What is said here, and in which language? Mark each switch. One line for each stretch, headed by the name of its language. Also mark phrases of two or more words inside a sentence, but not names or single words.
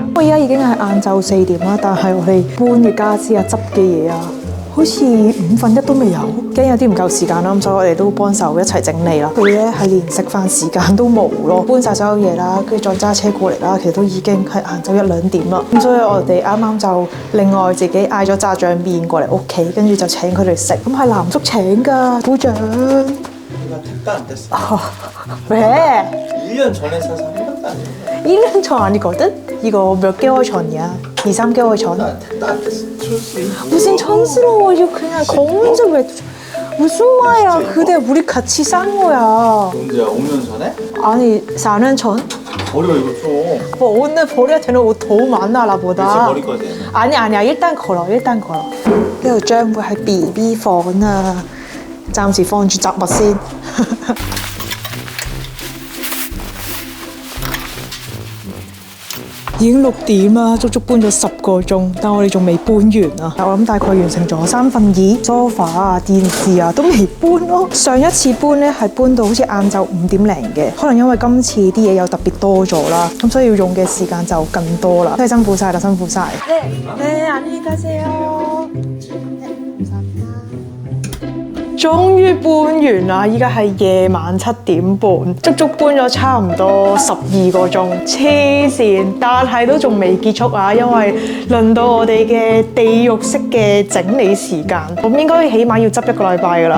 Cantonese: 我而家已經係晏晝4點啦，但係我哋搬嘅家私啊、執嘅嘢啊，好似1/5都未有，驚有啲唔夠時間啦，咁所以我哋都幫手一齊整理啦。佢咧係連食飯時間都冇咯，搬晒所有嘢啦，跟住再揸車過嚟啦，其實都已經係晏晝1、2點啦。咁所以我哋啱啱就另外自己嗌咗炸醬麵過嚟屋企，跟住就請佢哋食。咁係南叔請㗎，鼓掌。
Korean: 택도 안 됐어. 왜? 1년 전에 사서 한 번도 안 됐네. 1년 전 아니거든? 이거 몇 개월 전이야? 2, 3개월 전? 택도 안 됐어. 촌수. 무슨 촌스러워. 이거 그냥 검은색 왜... 무슨 말이야. 그때 우리 같이 산 거야. 언제야? 5년 전에? 아니 4년 전? 버려 이거 좀. 뭐 오늘 버려야 되는 옷 더 많아 나보다. 이제 버릴 거지? 아니야. 일단 걸어.
Cantonese: 呢度將會係 BB 房啊，暫時放住雜物先。已經6點啦，足足搬咗10個鐘，但我哋仲未搬完啊！我諗大概完成咗2/3，梳化啊、電視啊都未搬咯。上一次搬咧係搬到好似晏晝5點零嘅，可能因為今次啲嘢又特別多咗啦，咁所以要用嘅時間就更多啦。真係辛苦晒啦，辛苦晒。
Korean: 안녕히 가세요。
Cantonese: 終於搬完啦！依家係夜晚7點半，足足搬咗差唔多12個鐘，黐線！但係都仲未結束啊，因為輪到我哋嘅地獄式嘅整理時間，咁應該起碼要執1個禮拜㗎啦。